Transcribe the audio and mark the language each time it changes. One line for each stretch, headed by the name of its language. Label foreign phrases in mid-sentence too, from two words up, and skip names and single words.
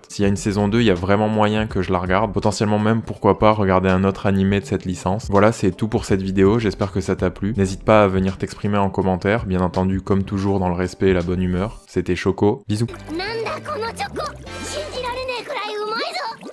French: S'il y a une saison 2, il y a vraiment moyen que je la regarde. Potentiellement même, pourquoi pas, regarder un autre animé de cette licence. Voilà, c'est tout pour cette vidéo, j'espère que ça t'a plu. N'hésite pas à venir t'exprimer en commentaire, bien entendu, comme toujours dans le respect et la bonne humeur. C'était Choco, bisous.
Japanese: なんだこのチョコ信じられねえくらいうまいぞ